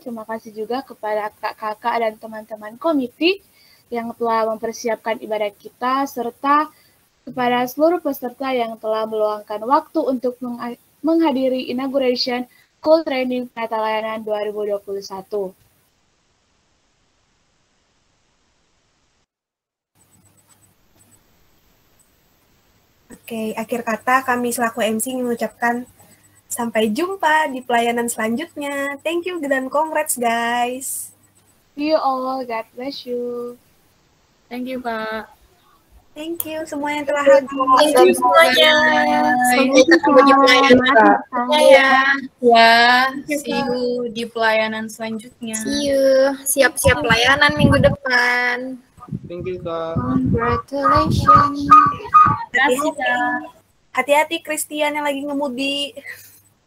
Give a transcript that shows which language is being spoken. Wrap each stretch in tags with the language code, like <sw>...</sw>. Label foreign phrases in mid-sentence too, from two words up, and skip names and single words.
<id>Terima kasih juga kepada kakak-kakak dan teman-teman komite yang telah mempersiapkan ibadah kita, serta kepada seluruh peserta yang telah meluangkan waktu untuk menghadiri inauguration KUL Training Penata Layanan 2021. Oke, akhir kata kami selaku MC mengucapkan sampai jumpa di pelayanan selanjutnya.</id> <en>Thank you dan congrats guys. See you all, God bless you. Thank you, Kak. Thank you</en> <id>semua yang telah hadir.</id> <en>Thank you semuanya.</en> <id>Sampai ketemu di pelayanan selanjutnya ya. Ya,</id> <en>see you</en> <id>di pelayanan selanjutnya.</id> <en>See you.</en> <id>Siap-siap pelayanan minggu depan.</id> <en>Thank you,</en> <id>Kak.</id> <en>Congratulations.</en> <id>Hati-hati Christian yang lagi ngemudi.</id>